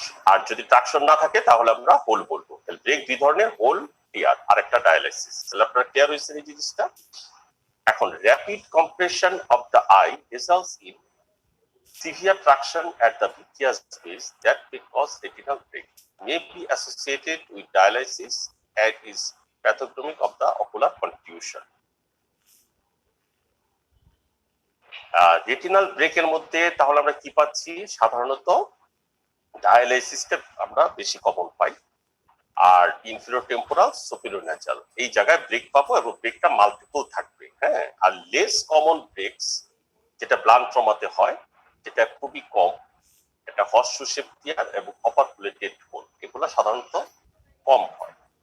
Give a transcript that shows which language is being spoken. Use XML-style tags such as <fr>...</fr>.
<bn>আর যদি ট্রাকশন না থাকে তাহলে আমরা হোল বলবো। ব্রেক দুই ধরনের, হোল, টিয়ার, আর একটা ডায়ালাইসিস। তাহলে আপনারা ক্লিয়ার হয়েছে এই জিনিসটা।</bn> <en>এখন rapid compression of the eye results in severe traction at the vitreous base that may cause retinal break, may be associated with dialysis and is pathognomic of the ocular contusion.</en> <bn>Retinal ব্রেকের মধ্যে তাহলে আমরা কি পাচ্ছি? সাধারণত ডায়ালাইসিসটা আমরা বেশি common পাই, আর ইনফেরোটেম্পোরাল superior এই জায়গায় ব্রেক পাবো এবং ব্রেকটা মাল্টিপল থাকবে। হ্যাঁ, আর লেস কমন ব্রেকস যেটা ব্লান্ট ট্রমাতে হয় যেটা খুবই কম, এটা হর্সশুশেপ টিয়ার এবং অপারকুলেটেড হোল, এগুলো সাধারণত কম হয়।</bn>